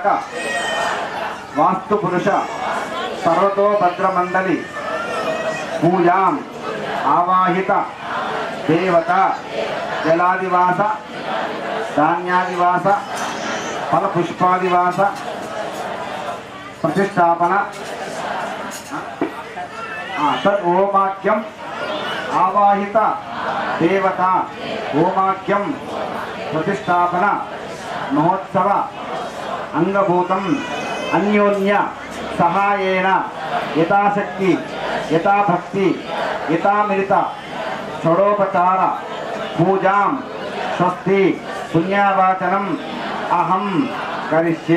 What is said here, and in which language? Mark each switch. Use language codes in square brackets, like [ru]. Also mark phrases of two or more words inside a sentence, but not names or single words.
[sa] वास्तुपुरुष सर्वतोभद्रमंडली पूजां आवाहित देवता जलादिवास धान्यादिवास फलपुष्पादिवास प्रतिष्ठापन तद् ओमाख्यम आवाहित దేవత హోమాఖ్యం ప్రతిష్టాపన మహోత్సవ అంగభూతం అన్యోన్య సహాయేన యథాశక్తి యథాభక్తి యథామిలిత షోడోపచార పూజాం స్వస్తి పుణ్యవాచనం అహం కరిష్యే.